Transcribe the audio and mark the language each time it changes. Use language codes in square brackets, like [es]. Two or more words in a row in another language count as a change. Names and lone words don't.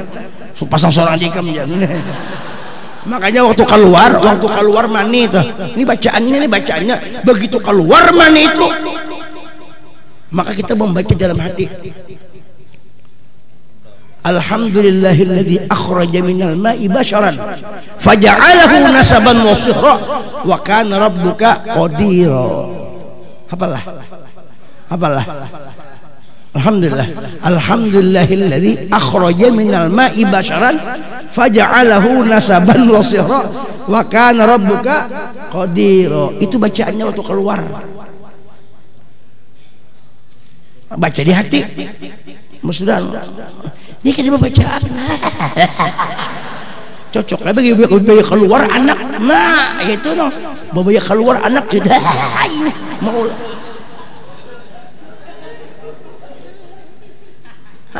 [bjn] Pasang seorang dikam jangan. Makanya waktu keluar mani itu. [id] Ini bacaannya, begitu keluar mani itu, maka kita membaca dalam hati. [ar] الحمد لله الذي أخرج من الماء بشرا فجعله نسبا وصهرا وكان ربك قديرا. [id] Hafalah. [ar] الحمد لله الذي أخرج من الماء بشرا فجعله نسبا وصهرا وكان ربك قديرا. [id] Itu bacaannya waktu keluar. Baca di hati. Musdan. Ini kan bacaan. Cocok lah bagi keluar anak. Nah, itu dong. Bagi keluar anak sudah mau.